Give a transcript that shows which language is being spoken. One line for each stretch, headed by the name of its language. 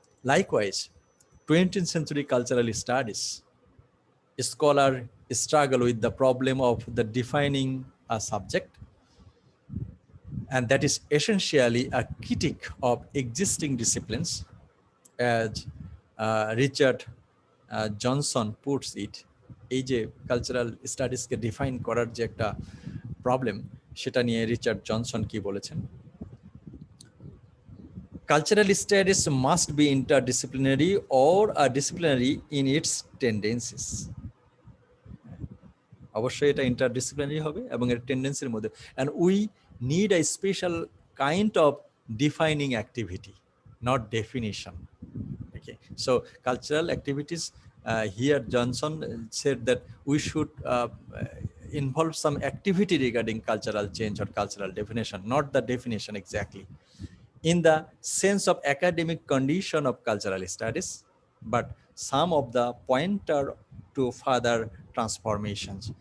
English: Likewise 20th century cultural studies scholar struggle with the problem of the defining a subject, and that is essentially a critique of existing disciplines, as Richard Johnson puts it.
Bangla: এই যে cultural স্টাডিজকে define করার যে একটা problem, সেটা নিয়ে Richard Johnson কি বলেছেন?
English: Cultural studies must be interdisciplinary or disciplinary in its tendencies.
Bangla: অবশ্যই এটা ইন্টারডিসিপ্লিনারি হবে এবং এর টেন্ডেন্সির মধ্যে,
English: And we need a special kind of defining activity, not definition. Okay, so cultural activities, here Johnson said that we should involve some activity regarding cultural change or cultural definition, not the definition exactly, in the sense of academic condition of cultural studies, but some of the pointer to further transformations.